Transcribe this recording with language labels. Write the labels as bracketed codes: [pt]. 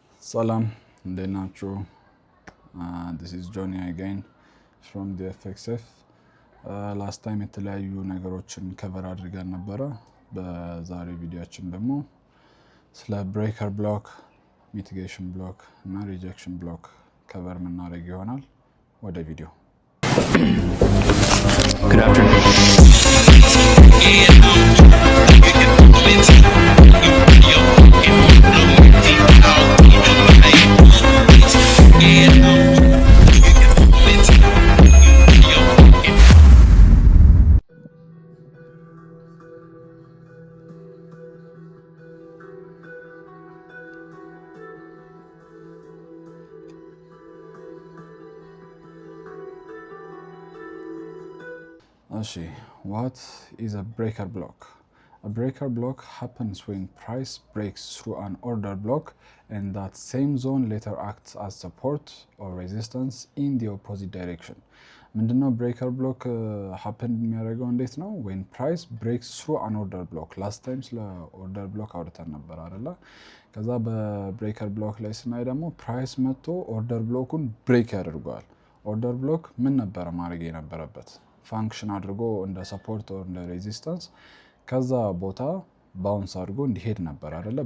[am] Salam, እንዴት ናችሁ? [en] This is Johnny again from the FXF. Last time [am] የተለያዩ ነገሮችን ከቨር አድርገን ነበረ። በዛሬ ቪዲዮአችን ደግሞ ስለ ብሬከር ብሎክ፣ ሚቲጌሽን ብሎክ እና ሪጀክሽን ብሎክ ከቨር የምናደርግ ይሆናል። ወደ ቪዲዮ [en] Good afternoon. What is a breaker block? A breaker block happens when price breaks through an order block and that same zone later acts as support or resistance in the opposite direction. [am] ምንድነው [en] breaker block happen [am] የሚያደርገው እንዴት ነው? [en] when price breaks through an order block. last time [am] ስለ order block አውርተን ነበር አይደለ? ከዛ በብሬከር ብሎክ ላይ ስናይ ደግሞ ፕራይስ መጥቶ ኦርደር ብሎኩን ብሬክ ያደርገዋል። ኦርደር ብሎክ ምን ነበር ማድረግ የነበረበት? ፋንክሽን አድርጎ እንደ ሰፖርት ኦር እንደ ሬዚስታንስ ከዛ ቦታ ባውንስ አድርጎ እንዲሄድ ነበር አይደለ?